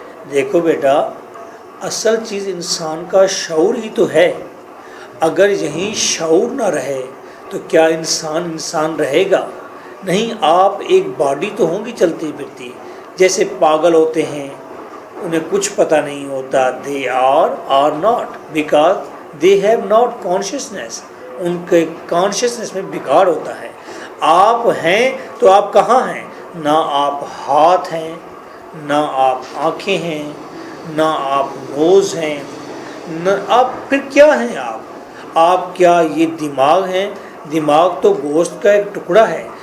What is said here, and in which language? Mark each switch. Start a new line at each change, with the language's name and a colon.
Urdu: دیکھو بیٹا، اصل چیز انسان کا شعور ہی تو ہے. اگر یہیں شعور نہ رہے تو کیا انسان رہے گا؟ نہیں. آپ ایک باڈی تو ہوں گی چلتی پھرتی، جیسے پاگل ہوتے ہیں، انہیں کچھ پتہ نہیں ہوتا.
English: They are not because they have not consciousness.
Urdu: ان کے کانشیسنیس میں بگاڑ ہوتا ہے. آپ ہیں تو آپ کہاں ہیں؟ نہ آپ ہاتھ ہیں، نہ آپ آنکھیں ہیں، نہ آپ نوز ہیں، نہ آپ پھر کیا ہیں؟ آپ کیا یہ دماغ ہیں؟ دماغ تو گوشت کا ایک ٹکڑا ہے.